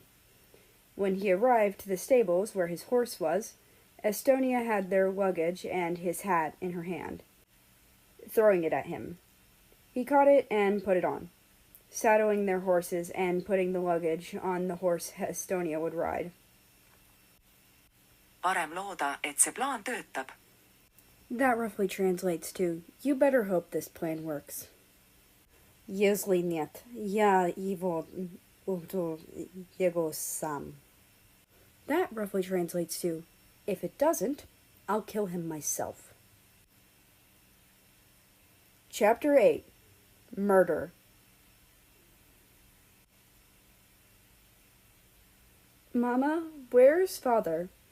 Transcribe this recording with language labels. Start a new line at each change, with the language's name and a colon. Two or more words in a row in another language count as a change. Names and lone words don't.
English: When he arrived to the stables where his horse was, Estonia had their luggage and his hat in her hand, throwing it at him. He caught it and put it on, saddling their horses and putting the luggage on the horse Estonia would ride.
Estonian: Parem looda, et see plaan töötab.
English: That roughly translates to, "You better hope this plan works."
Russian: "Если нет, я его убью его сам."
English: That roughly translates to, "If it doesn't, I'll kill him myself." Chapter 8. Murder. "Mama, where's father?"